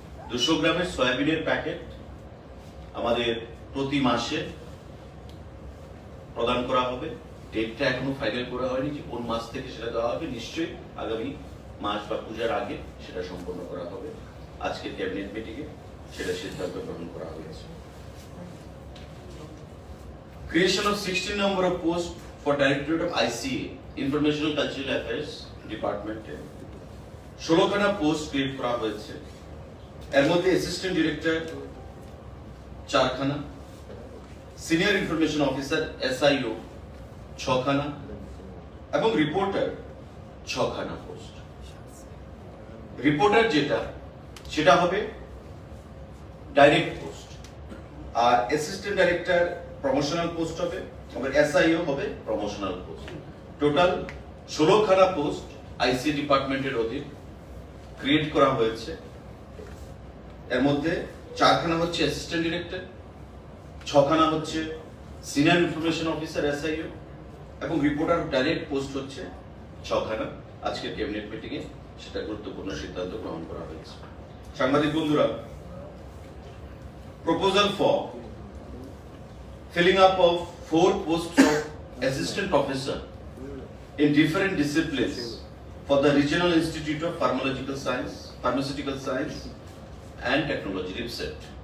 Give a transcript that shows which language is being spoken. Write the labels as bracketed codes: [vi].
[bn] 200 গ্রামের সয়াবিনের প্যাকেট আমাদের প্রতি মাসে প্রদান করা হবে। ডেটটা এখনো ফাইনাল করা হয়নি যে কোন মাস থেকে সেটা দেওয়া হবে, নিশ্চয়ই আগামী মাস বা পূজার আগে সেটা সম্পন্ন করা হবে। আজকে ক্যাবিনেট মিটিংয়ে সেটা সিদ্ধান্ত গ্রহণ করা হয়েছে। [en] Creation of 16 number of posts for Directorate of ICA, Informational Cultural Affairs Department, [bn] 16খানা post create করা হয়েছে। এর মধ্যে assistant director 4খানা, senior information officer SIO 6খানা এবং রিপোর্টার 6খানা পোস্ট। রিপোর্টার যেটা সেটা হবে ডাইরেক্ট পোস্ট, আর অ্যাসিস্ট্যান্ট ডাইরেক্টর প্রমোশনাল পোস্ট হবে, আবার SIO হবে প্রমোশনাল পোস্ট। টোটাল 16খানা পোস্ট আইসি ডিপার্টমেন্টের অধীন ক্রিয়েট করা হয়েছে। এর মধ্যে 4খানা হচ্ছে অ্যাসিস্ট্যান্ট ডিরেক্টর, 6খানা হচ্ছে সিনিয়র ইনফরমেশন অফিসার SIO এবং রিপোর্টার ডাইরেক্ট পোস্ট হচ্ছে 6খানা। আজকের ক্যাবিনেট মিটিংয়ে সেটা গুরুত্বপূর্ণ সিদ্ধান্ত গ্রহণ করা হয়েছে। সাংবাদিক বন্ধুরা, proposal for [en] filling up of 4 posts of assistant professor in different disciplines for the Regional Institute of Pharmaceutical Science and Technology, RIPSET.